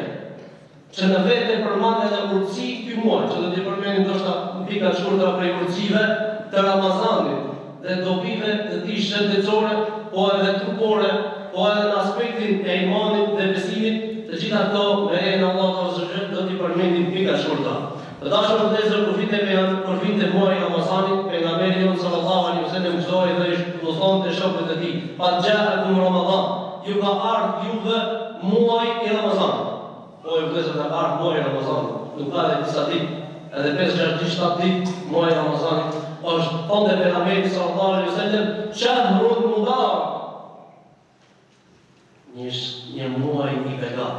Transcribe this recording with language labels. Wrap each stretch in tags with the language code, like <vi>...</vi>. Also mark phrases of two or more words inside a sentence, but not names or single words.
<sq>Që në vetë përmend edhe urtësi ky muaj, që do t'i përmendim ndoshta pika shkurtra prej urtësive të Ramazanit dhe dobive të tij shëndetësore, po edhe trupore, po edhe në aspektin e imanit dhe besimit, të gjitha këto me lejen e Allahut</sq> <ar>عز وجل</ar> <sq>do t'i përmendim pika shkurtra. Të dashur vëllezër, kur vinte muaji Ramazanit, pejgamberi jon</sq> <ar>صلى الله عليه وسلم</ar> <sq>mësoi dhe i thonë shokëve të tij:</sq> <ar>"قد جاءكم رمضان",</ar> <sq>ju ka ardhur juve muaji i Ramazanit. Po e vëllezër, ka ardhur muaji i Ramazanit. Nuk ka dhe disa ditë, edhe 5-6 ditë muaji i Ramazanit është thonë pejgamberi</sq> <ar>صلى الله عليه وسلم: "شهر مبارك",</ar> <sq>një muaj i begat.</sq>